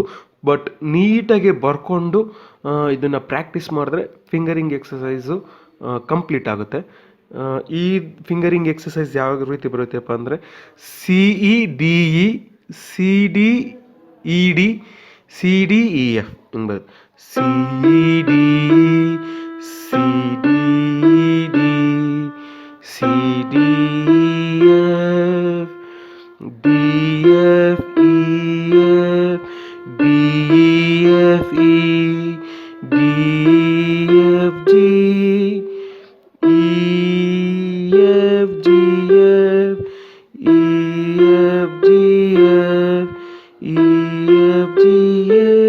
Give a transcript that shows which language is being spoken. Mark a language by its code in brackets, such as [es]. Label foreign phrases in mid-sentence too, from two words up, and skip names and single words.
[kn] ಬಟ್ ನೀಟಾಗಿ ಬರ್ಕೊಂಡು ಇದನ್ನು ಪ್ರಾಕ್ಟೀಸ್ ಮಾಡಿದ್ರೆ [en] fingering exercise complete [kn] ಆಗುತ್ತೆ. ಈ [en] fingering exercise [kn] ಯಾವ ರೀತಿ ಬರುತ್ತೆಪ್ಪ ಅಂದರೆ CEDE CDED CDEF ಹಿಂಗೆ ಬರುತ್ತೆ. CEDE CDED CDEF DF EF BEFE DFG EFGF EFGF EFGA